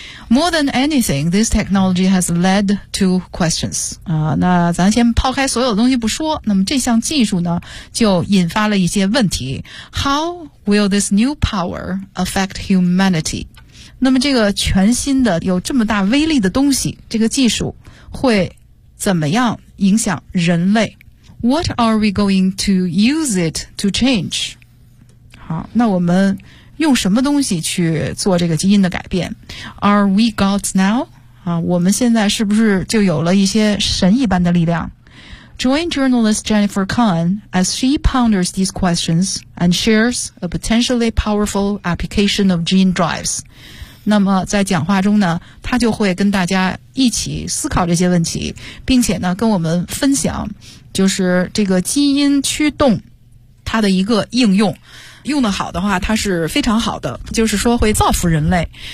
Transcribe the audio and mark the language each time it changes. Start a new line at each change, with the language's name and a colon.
English: More than anything, this technology has led to questions.
Chinese: 那咱先抛开所有的东西不说，那么这项技术呢，就引发了一些问题。
English: How will this new power affect humanity?
Chinese: 那么这个全新的有这么大威力的东西，这个技术会怎么样影响人类？
English: What are we going to use it to change?
Chinese: 好，那我们用什么东西去做这个基因的改变？
English: Are we gods now?
Chinese: 啊，我们现在是不是就有了一些神一般的力量？
English: Join journalist Jennifer Kahn as she ponders these questions and shares a potentially powerful application of gene drives.
Chinese: 那么在讲话中呢，她就会跟大家一起思考这些问题，并且呢跟我们分享就是这个基因驱动它的一个应用。用得好的话，它是非常好的，就是说会造福人类。